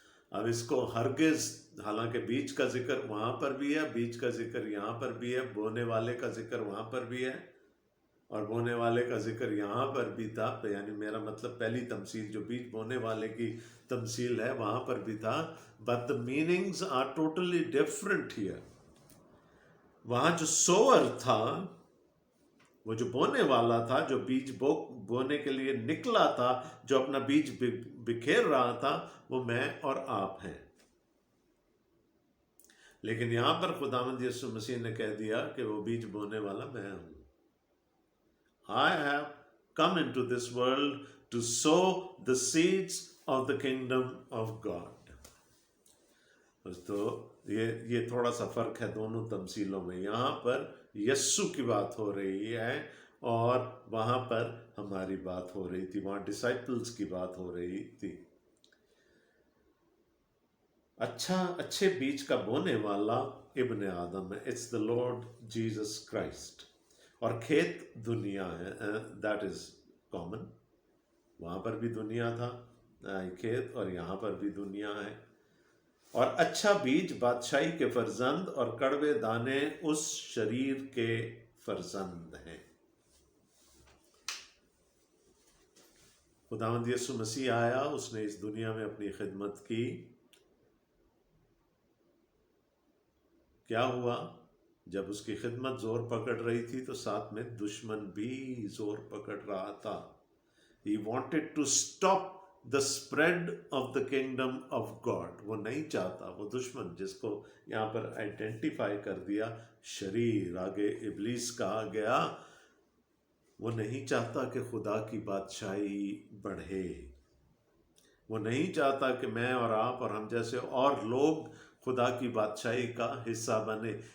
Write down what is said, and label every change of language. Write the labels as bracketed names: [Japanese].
[Urdu] اب اس کو ہرگز، حالانکہ بیج کا ذکر وہاں پر بھی ہے، بیج کا ذکر یہاں پر بھی ہے، بونے والے کا ذکر وہاں پر بھی ہے اور بونے والے کا ذکر یہاں پر بھی تھا. یعنی میرا مطلب پہلی تمثیل جو بیج بونے والے کی تمثیل ہے وہاں پر بھی تھا. [English] but the meanings are totally different here. [Urdu] وہاں جو سوور تھا، وہ جو بونے والا تھا، جو بیج بونے کے لیے نکلا تھا، جو اپنا بیج بکھیر رہا تھا، وہ میں اور آپ ہیں. لیکن یہاں پر خداوند یسوع مسیح نے کہہ دیا کہ وہ بیج بونے والا میں ہوں. [English] I have come into this world to sow the seeds of the kingdom of God. [Urdu] تو یہ تھوڑا سا فرق ہے دونوں تمثیلوں میں. یہاں پر یسوع کی بات ہو رہی ہے اور وہاں پر ہماری بات ہو رہی تھی، وہاں ڈسائپلز کی بات ہو رہی تھی. اچھے بیج کا بونے والا ابن آدم ہے. [English] It's the Lord Jesus Christ. [Urdu] اور کھیت دنیا ہے، [English] That is common. [Urdu] وہاں پر بھی دنیا تھا کھیت، اور یہاں پر بھی دنیا ہے. اور اچھا بیج بادشاہی کے فرزند اور کڑوے دانے اس شریر کے فرزند ہیں. خداوند یسوع مسیح آیا، اس نے اس دنیا میں اپنی خدمت کی. کیا ہوا؟ جب اس کی خدمت زور پکڑ رہی تھی تو ساتھ میں دشمن بھی زور پکڑ رہا تھا. [English] He wanted to stop the spread of the kingdom of God. [Urdu] وہ نہیں چاہتا، وہ دشمن جس کو یہاں پر آئیڈینٹیفائی کر دیا، شریر آگے ابلیس کہا گیا، وہ نہیں چاہتا کہ خدا کی بادشاہی بڑھے. وہ نہیں چاہتا کہ میں اور آپ اور ہم جیسے اور لوگ خدا کی بادشاہی کا حصہ بنے.